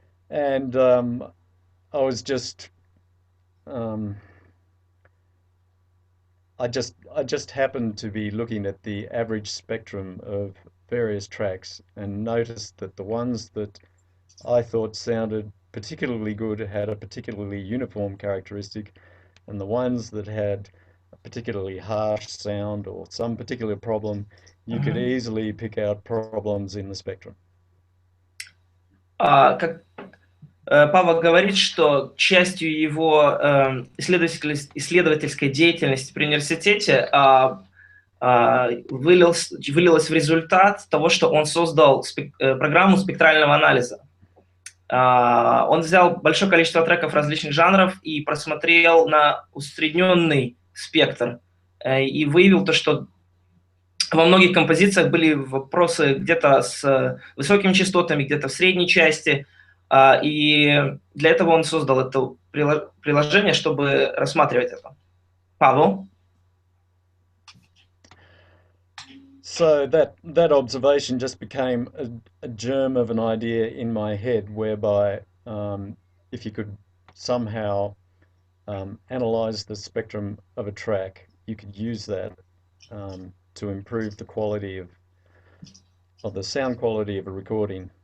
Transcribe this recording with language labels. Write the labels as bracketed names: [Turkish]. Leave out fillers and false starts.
[English] And I was just I just happened to be looking at the average spectrum of various tracks and noticed that the ones that I thought sounded particularly good had a particularly uniform characteristic, and the ones that had a particularly harsh sound or some particular problem, you could easily pick out problems in the spectrum. [Russian] Как Паavo говорит, что частью его исследовательской деятельности при университете вылилось в результат того, что он создал программу спектрального анализа. Он взял большое количество треков различных жанров и просмотрел на усредненный спектр и выявил то, что во многих композициях были вопросы где-то с высокими частотами, где-то в средней части, и для этого он создал это приложение, чтобы рассматривать это. Paavo? [English] So that observation just became a germ of an idea in my head, whereby if you could somehow analyze the spectrum of a track, you could use that to improve the quality of the sound quality of a recording.